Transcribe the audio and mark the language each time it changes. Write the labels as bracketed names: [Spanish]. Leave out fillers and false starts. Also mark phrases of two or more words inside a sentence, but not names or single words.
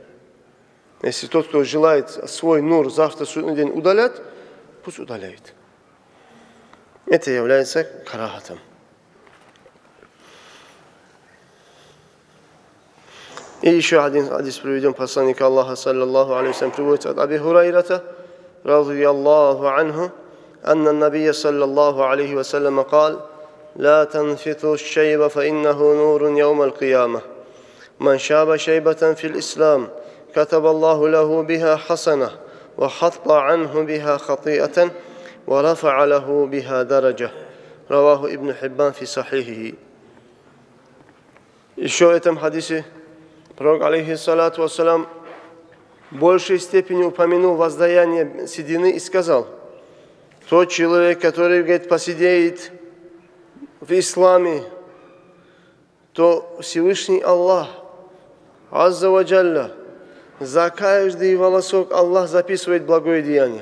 [Russian] Если тот, кто желает свой нур завтра в судный день удалять, пусть удаляет. Это является карахатом. И еще один хадис приведем посланника Аллаха, [Arabic] صلى الله عليه وسلم, [Russian] приводится от Аби [Arabic] هريرة رضي الله عنه أن النبي صلى الله عليه وسلم قال لا تنفثوا الشيب فإنه نور يوم القيامة من شاب شيبة في الإسلام كتب الله له بها حسنة وحط عنه بها خطيئة ورفع له بها درجة رواه ابن حبان في صحيحه. [Russian] Еще в этом хадисе пророк, [Arabic] عليه الصلاة والسلام, [Russian] в большей степени упомянул воздаяние седины и сказал: тот человек, который, говорит, посидеет в исламе, то Всевышний Аллах, [Arabic] عز وجل, [Russian] за каждый волосок Аллах записывает благое деяние.